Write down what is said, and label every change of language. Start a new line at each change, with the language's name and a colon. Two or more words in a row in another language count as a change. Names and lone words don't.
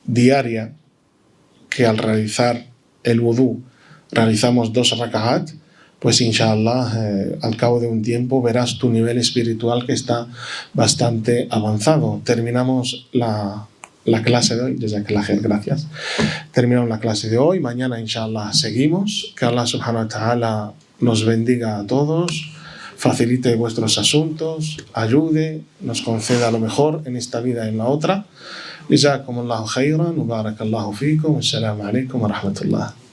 Spanish: diaria, que al realizar el wudú realizamos 2 raka'at, pues inshallah al cabo de un tiempo verás tu nivel espiritual que está bastante avanzado. Terminamos la clase de hoy, gracias. Terminamos la clase de hoy, mañana inshallah seguimos. Que Allah
Arabic: سبحانه وتعالى
Spanish: nos bendiga a todos, facilite vuestros asuntos, ayude, nos conceda lo mejor en esta vida y en la otra.
Arabic: جزاكم الله خيرا، بارك الله فيكم، السلام عليكم ورحمة الله.